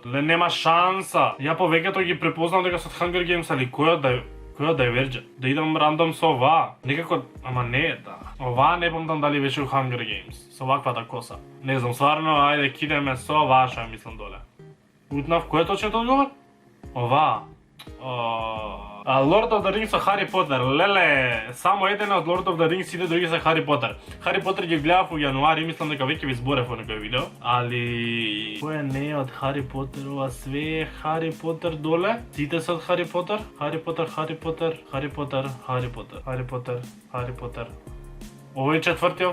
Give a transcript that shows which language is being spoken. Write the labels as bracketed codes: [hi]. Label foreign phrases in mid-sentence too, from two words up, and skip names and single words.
[mk] Нема шанса. Ја повеќето ги препознам дека со Hunger Games, али кој Divergent? Да идам рандом со оваа. Некако, ама не е да. Оваа не помнам дали беше у Hunger Games. Со ваквата коса. Не знам, стварно, ајде кидеме со оваа што ја мислам доле. Утнав, кој е точниот одговор? Оваа. Lord of the Rings со Хари Потер. Леле, само еден од Lord of the Rings, сите други се Хари Потер. Хари Потер ги гледав во јануари, мислам дека веќе ви зборев во некој видео. Али кој не е од Хари Потерова? Све е Хари Потер доле. Сите се од Хари Потер. Хари Потер. Овој четвртиот.